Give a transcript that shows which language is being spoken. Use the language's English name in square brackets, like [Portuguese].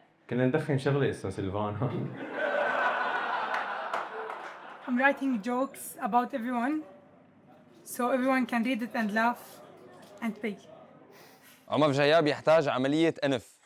[Arabic] كنا ندخن شغلة اسمها سيلفانا. [English] I'm writing jokes about everyone, so everyone can read it and laugh and pay. [Arabic] عمر جياب يحتاج عملية أنف.